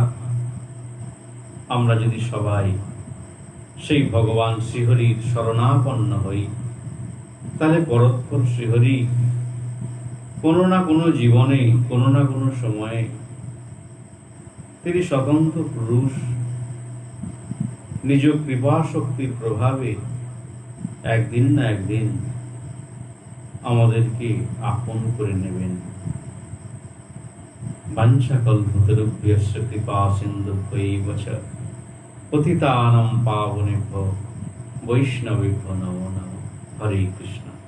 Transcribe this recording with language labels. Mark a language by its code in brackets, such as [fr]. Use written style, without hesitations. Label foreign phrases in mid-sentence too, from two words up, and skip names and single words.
[bn] আমরা যদি সবাই সেই ভগবান শ্রীহরির শরণাপন্ন হই, তাহলে পরস্পর শ্রীহরি কোনো না কোনো জীবনে, কোনো না কোনো সময়ে তিনি স্বতন্ত্র পুরুষ নিজ কৃপা শক্তির প্রভাবে একদিন না একদিন আমাদেরকে আপন করে নেবেন। [sa] বাঞ্ছাকল্পতরুভ্যশ্চ কৃপা সিন্ধুভ্যৈব চ পতিতানাং পাবনেভ্যো বৈষ্ণবেভ্যো নমো নমঃ। হরে কৃষ্ণ।